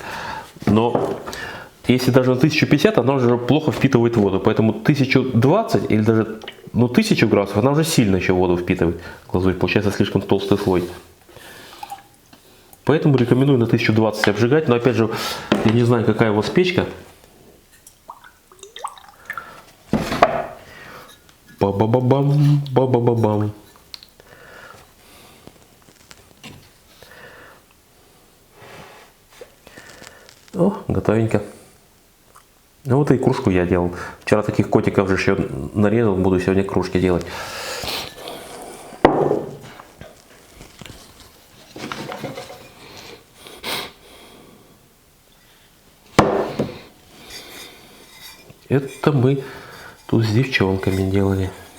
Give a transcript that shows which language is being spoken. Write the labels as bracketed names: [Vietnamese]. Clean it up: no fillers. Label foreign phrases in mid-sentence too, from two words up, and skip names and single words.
[Russian] Но если даже на 1050, она уже плохо впитывает воду. Поэтому 1020 или даже 1000 градусов, она уже сильно еще воду впитывает. Глазурь получается слишком толстый слой. Поэтому рекомендую на 1020 обжигать. Но опять же, я не знаю, какая у вас печка. Ба-ба-ба-бам, ба-ба-ба-бам. О, готовенько. Ну вот и кружку я делал. Вчера таких котиков же еще нарезал, буду сегодня кружки делать. Это мы тут с девчонками делали.